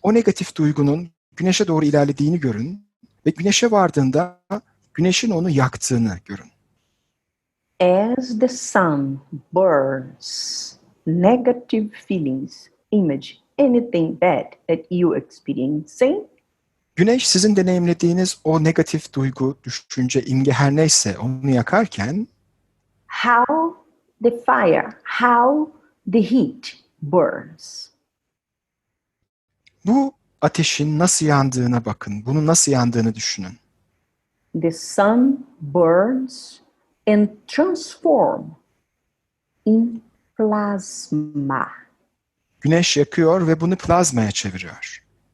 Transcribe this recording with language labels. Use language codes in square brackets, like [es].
[tr] o negatif duygunun güneşe doğru ilerlediğini görün ve güneşe vardığında güneşin onu yaktığını görün. [en] As the sun burns negative feelings, image, anything bad that you experiencing, [tr] Güneş sizin deneyimlediğiniz o negatif duygu, düşünce, imge her neyse onu yakarken [en] how the fire, how the heat burns. [tr] bu ateşin nasıl yandığına bakın, bunun nasıl yandığını düşünün. [en] The sun burns and transform in plasma. [tr] Güneş yakıyor ve bunu plazmaya çeviriyor.